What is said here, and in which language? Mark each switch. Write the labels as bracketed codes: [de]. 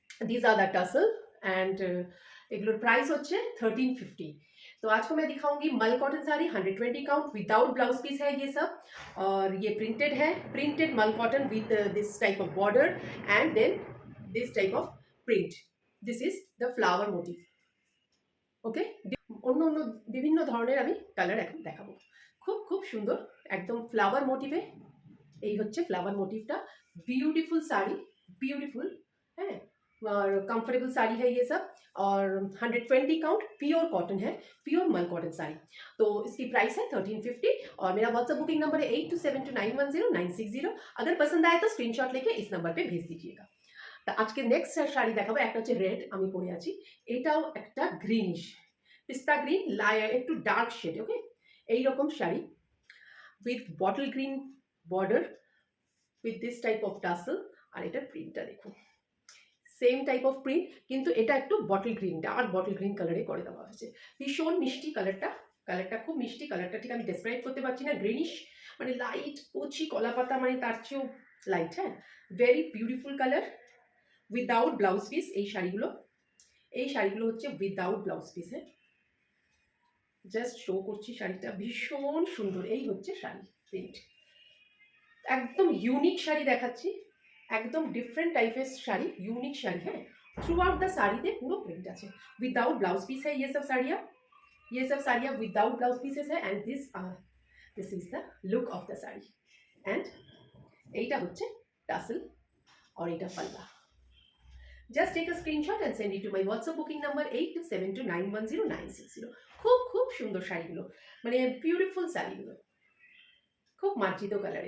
[en] These are the tassel and [bn] এগুলোর price হচ্ছে 1350। [hi] तो आज को मैं दिखाऊंगी मल cotton sari 120 count without blouse piece है ये सब, और ये प्रिंटेड है, प्रिंटेड मल cotton [en] With this type of border and then this type of print. This is the flower motif. [bn] ওকে, অন্য অন্য বিভিন্ন ধরনের আমি কালার এখন দেখাবো। খুব খুব সুন্দর, একদম ফ্লাওয়ার মোটিভে। এই হচ্ছে ফ্লাওয়ার মোটিভটা। [hi] ब्यूटीफुल साड़ी, ब्यूटीफुल है और कंफर्टेबल साड़ी है ये सब, और 120 काउंट प्योर कॉटन है, प्योर मल कॉटन साड़ी। तो इसकी प्राइस है 1350 और मेरा व्हाट्सएप बुकिंग नंबर है 8272910960। अगर पसंद आए तो स्क्रीनशॉट लेके इस नंबर पे भेज दीजिएगा। [bn] তা আজকে নেক্সট শাড়ি দেখাবো। একটা হচ্ছে রেড, আমি পরে আছি। এটাও একটা গ্রিনিশ, পিস্তা গ্রিন, একটু ডার্ক শেড। ওকে, এইরকম sari [en] With bottle green border with this type of tassel. [bn] আর এটার প্রিন্টটা দেখুন, [en] same type of print, [bn] কিন্তু এটা একটু bottle green, dark bottle green কালারে করে দেওয়া হয়েছে। ভীষণ মিষ্টি কালারটা, কালারটা খুব মিষ্টি। কালারটা ঠিক আমি ডেসক্রাইব করতে পারছি না। গ্রিনিশ মানে লাইট কচি কলা পাতা, মানে তার চেয়েও লাইট। হ্যাঁ, [en] Very beautiful colour. [bn] Without blouse piece এই শাড়িগুলো, এই শাড়িগুলো হচ্ছে উইদাউট ব্লাউজ পিস। হ্যাঁ, জাস্ট শো করছি শাড়িটা, ভীষণ সুন্দর। এই হচ্ছে শাড়ি প্রিন্ট, একদম ইউনিক শাড়ি দেখাচ্ছি, একদম ডিফারেंट टाइपेस শাড়ি, यूनिक শাড়ি। হ্যাঁ, [en] through out the [bn] साड़ीতে পুরো প্রিন্ট আছে। [hi] विदाउट ब्लाउज पीस है ये सब साड़ियाँ, ये सब साड़ियाँ विदाउट ब्लाउज पीसेस है। [en] And this is the look of the sari. [bn] And এইটা হচ্ছে টাসেল और এটা পাল্লা। [en] Just take a screenshot and send it to my WhatsApp booking number 8272910960। [bn] খুব খুব সুন্দর শাড়িগুলো, মানে বিউটিফুল শাড়িগুলো, খুব মার্জিত কালার।